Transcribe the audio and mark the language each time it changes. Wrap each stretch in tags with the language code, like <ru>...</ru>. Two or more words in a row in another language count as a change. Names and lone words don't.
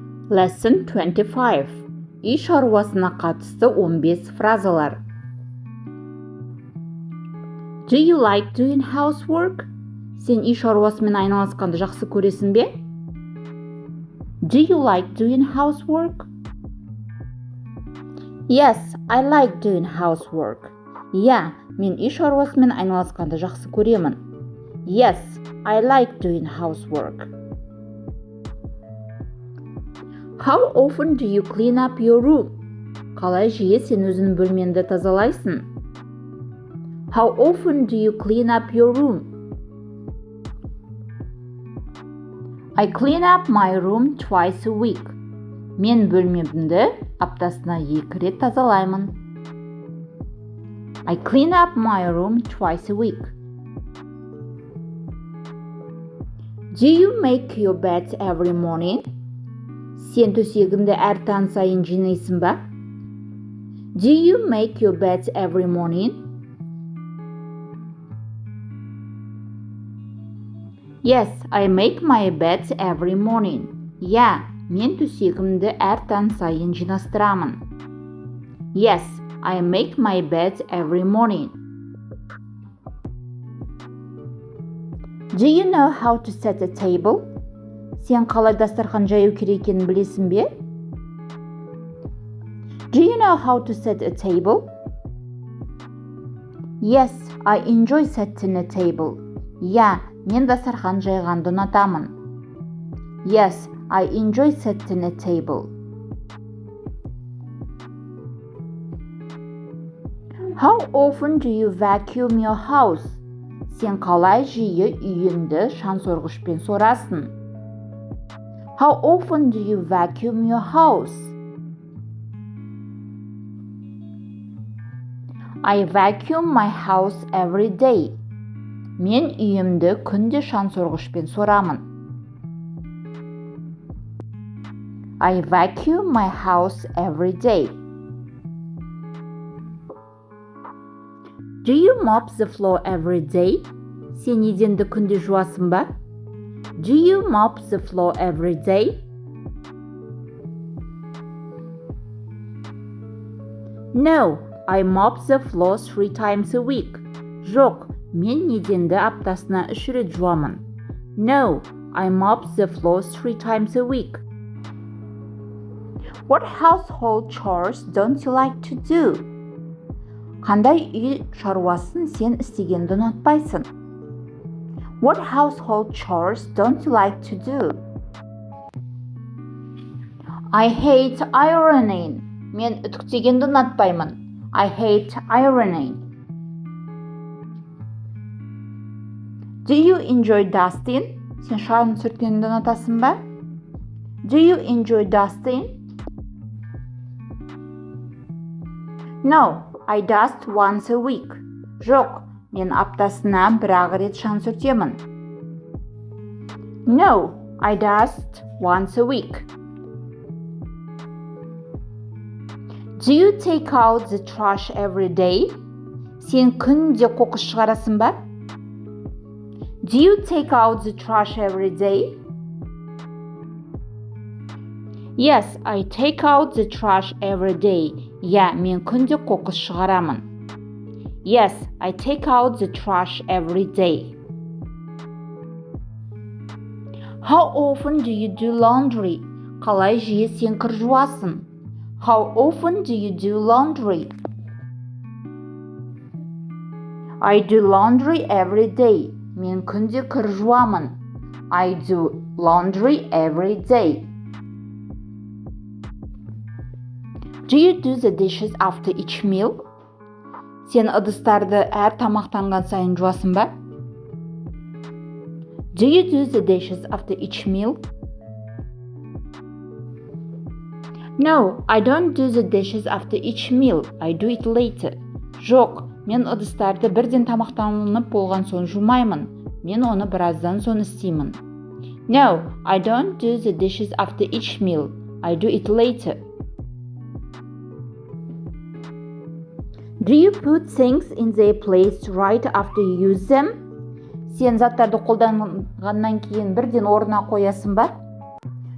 <en>Lesson 25.</en> <kk>Үй шаруасына қатысты 15 фразалар.</kk> <en>Do you like doing housework?</en> <kk>Сен үй шаруасымен айналысқанды жақсы көресің бе?</kk> <en>Do you like doing housework? Yes, I like doing housework.</en> <kk>Yeah, мен үй шаруасымен айналысқанды жақсы көремін.</kk> <en>Yes, I like doing housework. How often do you clean up your room?</en> <kk>Қалай жиі сен өзіңнің бөлмеңді тазалайсың?</kk> <en>How often do you clean up your room? I clean up my room twice a week.</en> <kk>Мен бөлмемді аптасына 2 рет тазалаймын.</kk> <en>I clean up my room twice a week. Do you make your bed every morning?</en> <kk>Сен төсегіңді әр таң сайын жинайсың ба?</kk> <en>Do you make your bed every morning? Yes, I make my bed every morning.</en> <kk>Yeah, мен төсегімді әр таң сайын жинастырамын.</kk> <en>Yes, I make my bed every morning. Do you know how to set a table?</en> <kk>Сен қалай дастархан жаю керек екенін білесің бе?</kk> <en>Do you know how to set a table? Yes, I enjoy setting a table.</en> <kk>Yeah, мен дастархан жайғанды ұнатамын.</kk> <en>Yes, I enjoy setting a table. How often do you vacuum your house?</en> <kk>Сен қалай жиі үйіңді шаңсорғышпен сорасың?</kk> <en>How often do you vacuum your house? I vacuum my house every day.</en> <kk>Мен үйімді күнде шаңсорғышпен сорамын.</kk> <en>I vacuum my house every day. Do you mop the floor every day?</en> <kk>Сен еденді күнде жуасың ба?</kk> <en>Do you mop the floor every day? No, I mop the floor 3 times a week.</en> <kk>Жоқ, мен еденді аптасына 3 рет жуамын.</kk> <en>No, I mop the floor 3 times a week. What household chores don't you like to do?</en> <kk>Қандай үй шаруасын сен істегенді ұнатпайсың?</kk> <en>What household chores don't you like to do? I hate ironing.</en> <kk>Мен үтіктегенді ұнатпаймын.</kk> <en>I hate ironing. Do you enjoy dusting?</en> <kk>Сен шаңын сүрткенді ұнатасың ба?</kk> <en>Do you enjoy dusting? No, I dust once a week.</en> <kk>Жоқ, мен аптасына 1 рет шаң сүртемін.</kk> <en>No, I dust once a week. Do you take out the trash every day?</en> <kk>Сен күнде қоқыс шығарасың ба?</kk> <en>Do you take out the trash every day? Yes, I take out the trash every day.</en> <kk>Yeah, мен күнде қоқыс шығарамын.</kk> <en>Yes, I take out the trash every day. How often do you do laundry?</en> <kk>Қалай жиі сен кір жуасың?</kk> <en>How often do you do laundry? I do laundry every day.</en> <kk>Мен күнде кір жуамын.</kk> <en>I do laundry every day. Do you do the dishes after each meal?</en> <kk>Сен ыдыстарды әр тамақтанған сайын жуасың ба?</kk> <en>Do you do the dishes after each meal? No, I don't do the dishes after each meal. I do it later.</en> <kk>Жоқ, мен ыдыстарды бірден тамақтанып болған соң жумаймын. Мен оны біраздан соң істеймін.</kk> <en>No, I don't do the dishes after each meal. I do it later. Do you put things in their place right after you use them?</en> <kk>Сен заттарды қолданғаннан кейін бірден орнына қоясың ба?</kk>